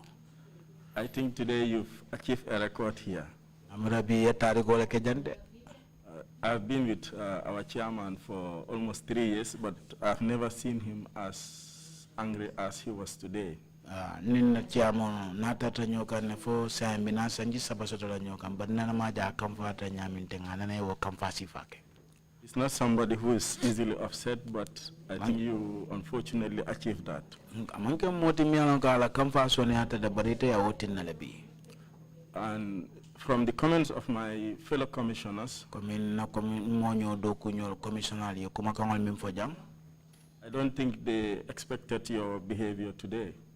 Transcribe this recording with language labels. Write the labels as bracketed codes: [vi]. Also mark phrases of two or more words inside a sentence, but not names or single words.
[en] I think today you've achieved a record here. I've been with our chairman for almost 3 years, but I've never seen him as angry as he was today. [man] Nina chairman natata nyoka ne fo sambina sanji sabasotola nyoka but nana maja kamfata nyamintenga nana wo kamfasi fake. [en] He's not somebody who is easily upset, but I think you unfortunately achieved that. And from the comments of my fellow commissioners, I don't think they expected your behavior today.